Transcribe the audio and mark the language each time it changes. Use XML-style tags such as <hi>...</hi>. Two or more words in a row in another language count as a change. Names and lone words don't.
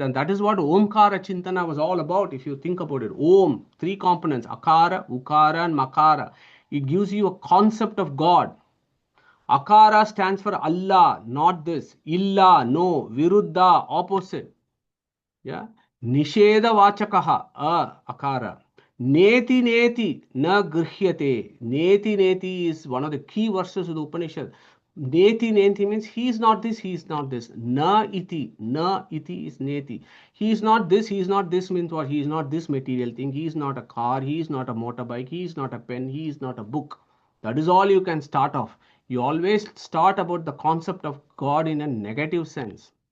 <en>And that is what Omkara Chintana was all about. If you think about it, Om, three components: Akara, Ukara, and Makara. It gives you a concept of God. Akara stands for Allah, not this. Illa, no. Viruddha, opposite. Yeah.</en> <sa>Nisheda vachakaha, akara. Neti neti na grihyate. Neti neti</sa> <en>is one of the key verses of the Upanishad.</en> <sa>Neti neti</sa> <en>means he is not this, he is not this.</en> <sa>Na iti</sa> <en>is</en> <sa>neti.</sa> <en>He is not this, he is not this means what? He is not this material thing. He is not a car, he is not a motorbike, he is not a pen, he is not a book. That is all you can start off. You always start about the concept of God in a negative sense.</en>